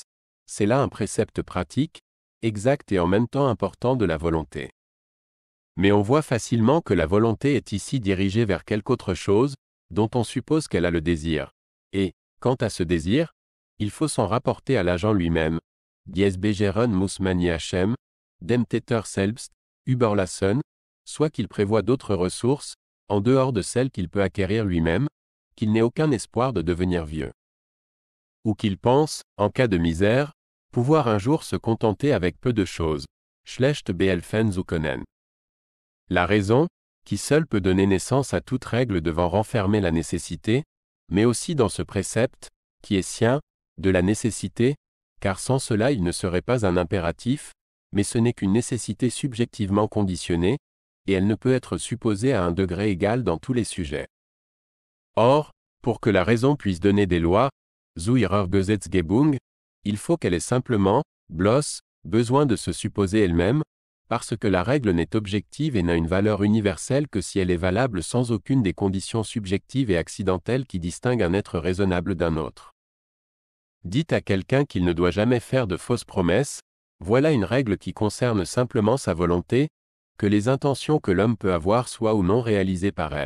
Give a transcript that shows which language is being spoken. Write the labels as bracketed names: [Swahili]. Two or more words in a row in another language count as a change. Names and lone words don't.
[French] C'est là un précepte pratique, exact et en même temps important de la volonté. Mais on voit facilement que la volonté est ici dirigée vers quelque autre chose, dont on suppose qu'elle a le désir. Et, quant à ce désir, il faut s'en rapporter à l'agent lui-même, [German] Dies Begehren muss man Hachem, dem Täter selbst, überlassen, [French] soit qu'il prévoit d'autres ressources, en dehors de celles qu'il peut acquérir lui-même, qu'il n'ait aucun espoir de devenir vieux. Ou qu'il pense, en cas de misère, pouvoir un jour se contenter avec peu de choses. [German] Schlecht behelfen zu können. [French] La raison, qui seule peut donner naissance à toute règle devant renfermer la nécessité, mais aussi dans ce précepte, qui est sien, de la nécessité, car sans cela il ne serait pas un impératif, mais ce n'est qu'une nécessité subjectivement conditionnée, et elle ne peut être supposée à un degré égal dans tous les sujets. Or, pour que la raison puisse donner des lois, [German] zu ihrer Gesetzgebung, [French] il faut qu'elle ait simplement, bloß, besoin de se supposer elle-même, parce que la règle n'est objective et n'a une valeur universelle que si elle est valable sans aucune des conditions subjectives et accidentelles qui distinguent un être raisonnable d'un autre. Dites à quelqu'un qu'il ne doit jamais faire de fausses promesses, voilà une règle qui concerne simplement sa volonté, que les intentions que l'homme peut avoir soient ou non réalisées par elle.